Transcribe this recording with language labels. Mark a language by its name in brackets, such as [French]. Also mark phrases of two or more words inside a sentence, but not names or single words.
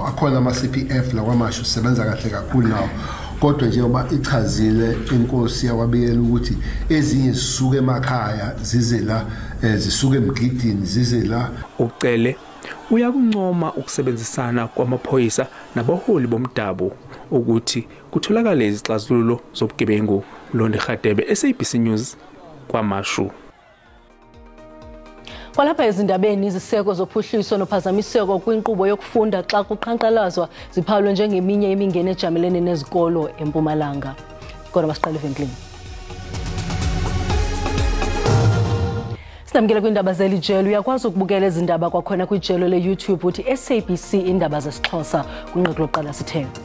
[Zulu] Akhona ama-CPF la kwaMashu sisebenza kahle kakhulu nawo. Kodwa njengoba ichazile inkosi yawabiyela ukuthi ezinye zisuke emakhaya zize la zisuke emgidini zize la. Ucele uyakuncoma ukusebenzisana kwamaphoyisa nabaholi bomdabu ukuthi kutholakale izixazululo zobugebengu. Londe Khadebe, SABC News, kwaMashu. [Xhosa] Kwalapha ezindabeni iziseko zophuhliso nophazamiseko kwinkqubo yokufunda xa kuqhankqalazwa ziphawulwe njengeminye imingeni ejamelene nezikolo eMpumalanga. Kodwa masiqale evenkileni. Sinamkela kwiindaba zelijelo uyakwazi ukubukela ezindaba kwakhona kwijelo leYouTube uthi SABC Iindaba zesiXhosa kwinqaku lokuqala sithe.